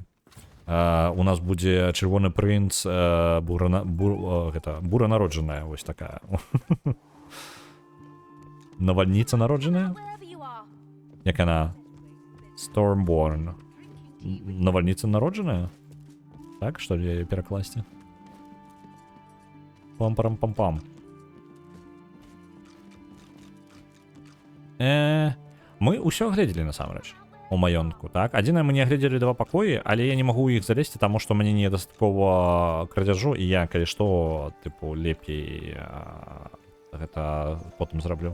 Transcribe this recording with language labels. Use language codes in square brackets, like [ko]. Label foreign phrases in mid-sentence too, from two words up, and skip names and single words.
[be] У нас будзе чырвоны прынц, бура народжаная, вось такая. Навальніца народжаная? Як яна? Stormborn. Навальніца народжаная? Так, што ли яе перакласці? Пам-парам-пам-пам. Мы ўсё глядзелі насамрэч у маёнтку, так? Адзінае, мы не глядзелі 2 пакоі, але я не магу ў іх залезці, таму што мне недастаткова крадзяжу, і я, калі што, тыпу, лепей гэта потым зраблю.